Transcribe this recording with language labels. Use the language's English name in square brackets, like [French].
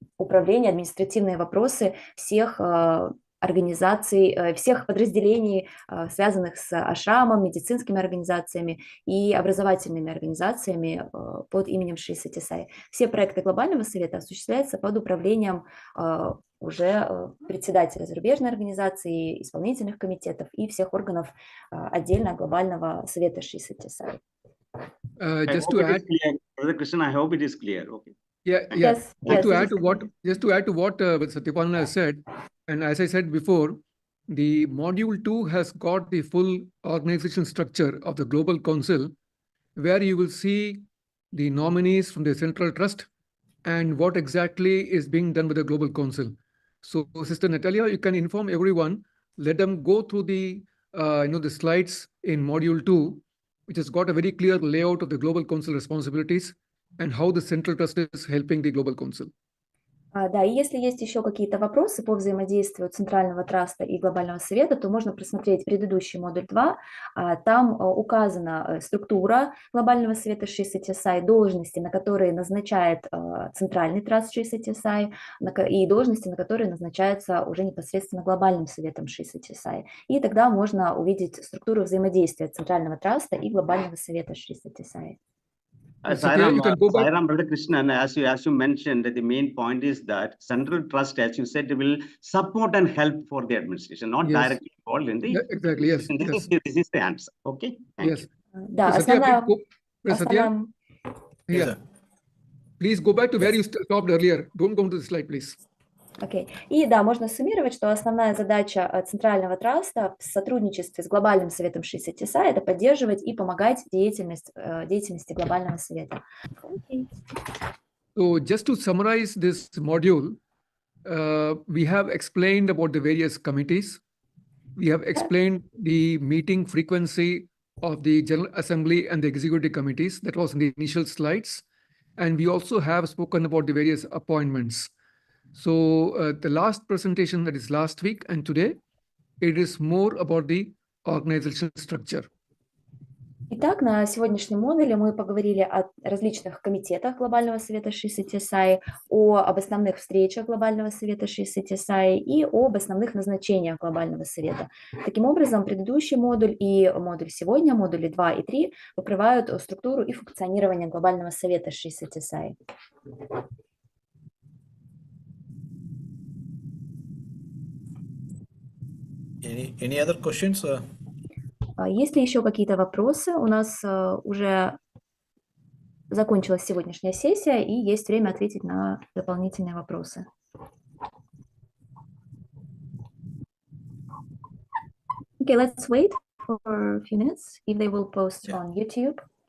[Russian] управление, административные вопросы всех организаций, всех подразделений, связанных с ашрамом, медицинскими организациями и образовательными организациями под именем Шри Сатья Саи. Все проекты Глобального совета осуществляются под управлением уже председателя зарубежной организации, исполнительных комитетов и всех органов отдельно Глобального совета Шри Сатья Саи. [English] Just to add, Brother Krishna, I hope it is clear. Okay. Yes. Just to add to what Satyapan has said, and as I said before, the module 2 has got the full organization structure of the Global Council, where you will see the nominees from the Central Trust and what exactly is being done with the Global Council. So, Sister Natalia, you can inform everyone, let them go through the the slides in module 2, which has got a very clear layout of the Global Council responsibilities and how the Central Trust is helping the Global Council. [Russian] Да, и если есть еще какие-то вопросы по взаимодействию Центрального траста и Глобального совета, то можно просмотреть предыдущий модуль 2. Там указана структура Глобального совета Шри Сатья Саи, должности, на которые назначает Центральный траст Шри Сатья Саи, и должности, на которые назначаются уже непосредственно Глобальным советом Шри Сатья Саи. И тогда можно увидеть структуру взаимодействия Центрального траста и Глобального совета Шри Сатья Саи. [English] Sairam, Brother Krishna, as you mentioned, the main point is that Central Trust, as you said, will support and help for the administration, not directly involved in the... Yeah, exactly, yes. This is the answer. Okay? Thank you. [Russian] Да, основная... [English] Yeah. Please go back to where you stopped earlier. Don't go to the slide, please. [Russian] Окей. И да, можно суммировать, что основная задача Центрального траста в сотрудничестве с Глобальным советом Шри Сатья Саи – это поддерживать и помогать деятельности Глобального совета. [English] Okay. So just to summarize this module, we have explained about the various committees. We have explained the meeting frequency of the General Assembly and the executive committees. That was in the initial slides. And we also have spoken about the various appointments. So the last presentation, that is last week and today, it is more about the organizational structure. [Russian] Итак, на сегодняшнем модуле мы поговорили о различных комитетах Глобального совета Шри Сатья Саи, об основных встречах Глобального совета Шри Сатья Саи и об основных назначениях Глобального совета. Таким образом, предыдущий модуль и модуль сегодня, модули 2 и 3, покрывают структуру и функционирование Глобального совета Шри Сатья Саи. [English] Any other questions? [Russian] Есть ли еще какие-то вопросы? У нас уже закончилась сегодняшняя сессия, и есть время ответить на дополнительные вопросы. [English] Okay, let's wait for a few minutes if they will post on YouTube.